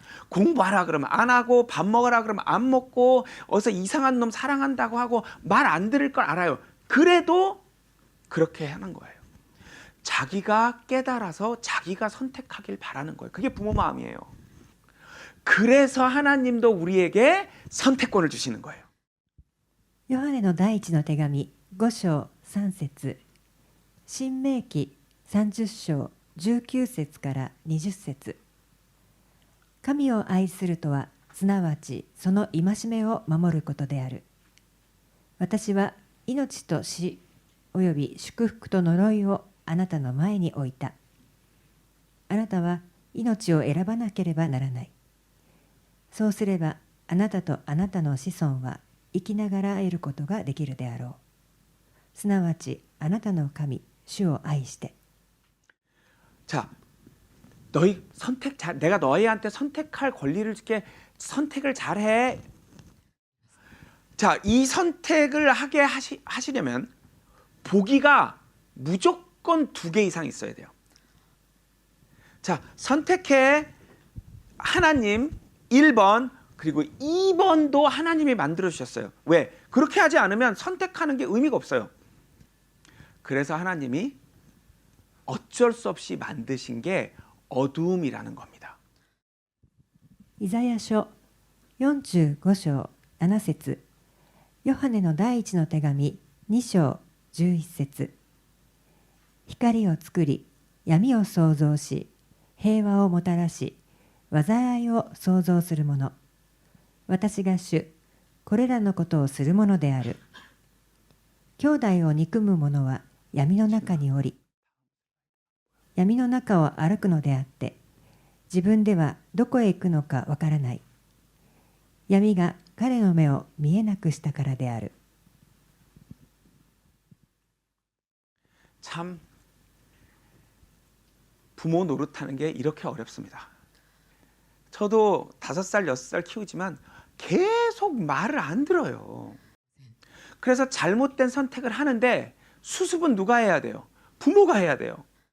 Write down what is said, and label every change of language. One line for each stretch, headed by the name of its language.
Korean: 공부하라 그러면 안 하고 밥 먹으라 그러면 안 먹고 어디서 이상한 놈 사랑한다고 하고 말 안 들을 걸 알아요. 그래도 그렇게 하는 거예요. 자기가 깨달아서 자기가 선택하길 바라는 거예요. 그게 부모 마음이에요. 그래서 하나님도 우리에게 선택권을 주시는 거예요.
Japanese: ヨハネの第一の手紙5章3節、新明記30章19節から20節。神を愛するとはすなわちその戒めを守ることである。私は命と死および祝福と呪いをあなたの前に置いた。あなたは命を選ばなければならない。そうすればあなたとあなたの子孫は生きながら得ることができるであろう。すなわちあなたの神主を愛して。
Korean: 자, 너희 선택 잘, 내가 너희한테 선택할 권리를 줄게. 선택을 잘해. 자, 이 선택을 하게 하시려면 보기가 무조건 2개 이상 있어야 돼요. 자, 선택해. 하나님 1번 그리고 2번도 하나님이 만들어 주셨어요. 왜? 그렇게 하지 않으면 선택하는 게 의미가 없어요. 그래서 하나님이 어쩔 수 없이 만드신 게 어두움이라는 겁니다.
Japanese: イザヤ書45章7節、ヨハネの第一の手紙2章11節。光を作り、闇を創造し、平和をもたらし、災いを創造する者。私が主、これらのことをするものである。兄弟を憎む者は闇の中におり、闇の中を歩くのであって、自分ではどこへ行くのかわからない。闇が彼の目を見えなくしたからである。
Korean: 참 부모 노릇하는 게 이렇게 어렵습니다. 저도 5살, 6살 키우지만 계속 말을 안 들어요. 그래서 잘못된 선택을 하는데 수습은 누가 해야 돼요? 부모가 해야 돼요.